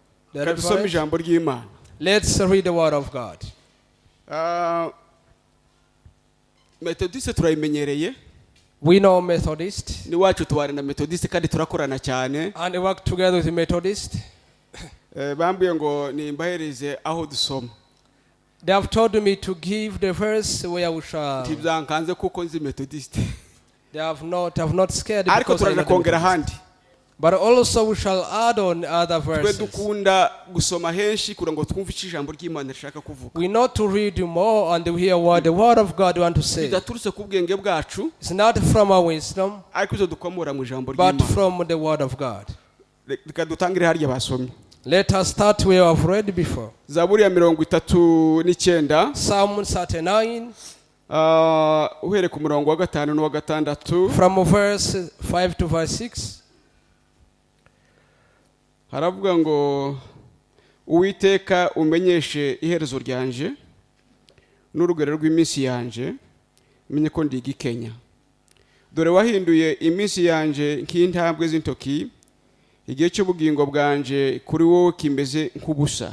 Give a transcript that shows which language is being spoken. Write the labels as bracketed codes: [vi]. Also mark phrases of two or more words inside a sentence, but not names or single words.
[rw] Kadusome ijambo ry'Imana. [en] Let's read the word of God. [rw] Methodist turayimenyereye. [en] We know Methodist. [rw] Ni wacu tubare na Methodist kandi turakorana cyane. [en] And we work together with the Methodist. [rw] Bambuye ngo nimbahereze aho dusoma. [en] They have told me to give the verse where we shall. [rw] Tibyankanze kuko nzi Methodist. [en] They have not scared [rw] Ariko [en] because [rw] turaje kongera handi. [en] But also we shall add on other verses. [rw] Twe dukunda gusoma henshi kugira ngo twumve ijambo ry'Imana rishaka kuvuga. [en] We know to read more and hear what the word of God want to say. [rw] Bidaturutse ku bwenge bwacu. [en] It's not from our wisdom. [rw] Ariko izo dukomora mu ijambo ry'Imana. [en] But from the word of God. [rw] Reka dutangire harya basomye. [en] Let us start where I've read before. [rw] Zaburi ya 39. [en] Psalm 39. [rw] Uhere ku murongo wa 5 n'uwa 6. [en] From verse 5 to verse 6. [rw] Haravuga ngo Uwiteka umenyeshe iherezo ryanje n'urugero rw'iminsi yanje menye ko ndi igikenya. Dore wahinduye iminsi yanje nk'intambwe z'intoki, igihe cy'ubugingo bwanje kuri wowe kimeze nk'ubusa.